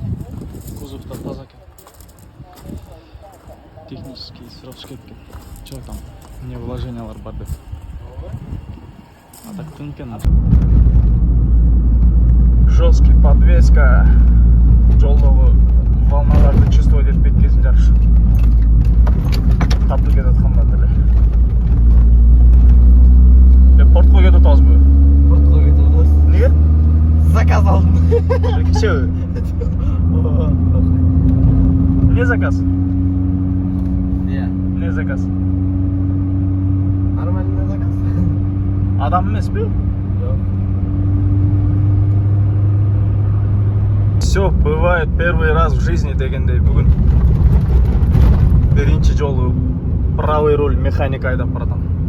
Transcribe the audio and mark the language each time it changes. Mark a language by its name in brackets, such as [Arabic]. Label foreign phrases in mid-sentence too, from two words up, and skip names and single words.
[Kyrgyz] Кузовта таза екен. Технический сразу кеткен. [Russian] Че там? [Kyrgyz] Не вложениялар бар деп. [Russian] А так [Kyrgyz] тың екен. [Russian] Жесткий подвеска. [Kyrgyz] Жолдогу волналарды чувствовать этпейт кезин жакшы. Катуу кетет кандай деле. Портко кетип атабызбы? Портко кетип атабыз. Эмнеге? Заказ алдым. Кечеби? Не заказ? Не заказ? [Russian] Нормальный заказ. [Kyrgyz] Адам эмеспи? [Russian] Все бывает первый раз в жизни дегендей. [Kyrgyz] Бүгүн биринчи жолу [Russian] правый руль [Kyrgyz] механик айдап баратам.